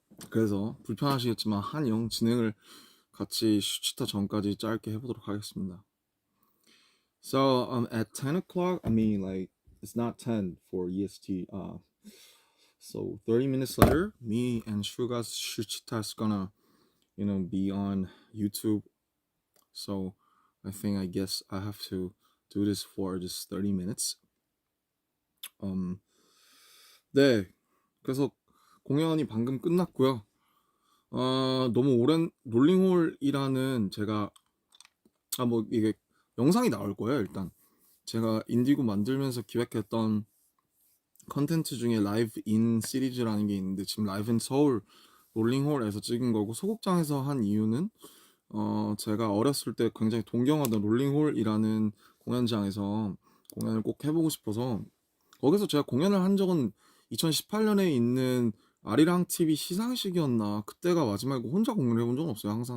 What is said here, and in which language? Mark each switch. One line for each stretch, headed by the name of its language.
Korean: 그래서 불편하시겠지만 한영 진행을 같이 슈치타 전까지 짧게 해보도록 하겠습니다.
English: So at 10 o'clock, I mean like it's not 10 for EST. So 30 minutes later, me and Shuga's Shuchita is gonna, be on YouTube. So I guess I have to do this for just 30 minutes.
Korean: 네. 그래서 공연이 방금 끝났고요. 너무 오랜 롤링홀이라는 제가 뭐 이게 영상이 나올 거예요. 일단 제가 인디고 만들면서 기획했던 컨텐츠 중에 라이브 인 시리즈라는 게 있는데 지금 라이브 인 서울 롤링홀에서 찍은 거고 소극장에서 한 이유는 제가 어렸을 때 굉장히 동경하던 롤링홀이라는 공연장에서 공연을 꼭 해보고 싶어서 거기서 제가 공연을 한 적은 2018년에 있는 아리랑 TV 시상식이었나 그때가 마지막이고 혼자 공연을 해본 적은 없어요.